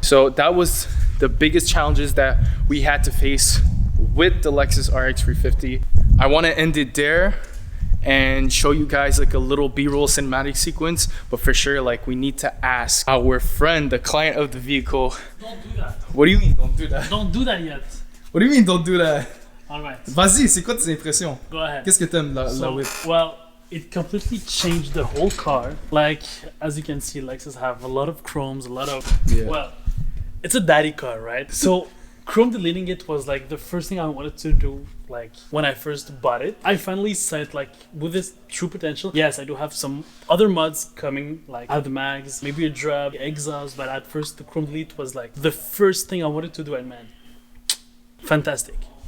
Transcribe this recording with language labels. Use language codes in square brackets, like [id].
[en] So that was the biggest challenges that we had to face with the Lexus RX350. I want to end it there and show you guys like a little B-roll cinematic sequence, but for sure, like, we need to ask our friend, the client of the vehicle. Don't do that. What do you mean don't do that? Don't do that yet. What do you mean don't do that? Alright, [fr] Vas-y, c'est quoi tes impressions? [en] go ahead. [fr] Qu'est-ce que t'aimes la whip? [en] Well, it completely changed the whole car. Like, as you can see, Lexus have a lot of chromes, a lot of... Yeah. Well, it's a daddy car, right? So, chrome deleting it was like the first thing I wanted to do, like, when I first bought it. I finally said, like, with this true potential, yes, I do have some other mods coming, like add mags, maybe a drop, exhaust, but at first the chrome delete was like the first thing I wanted to do, and man, fantastic.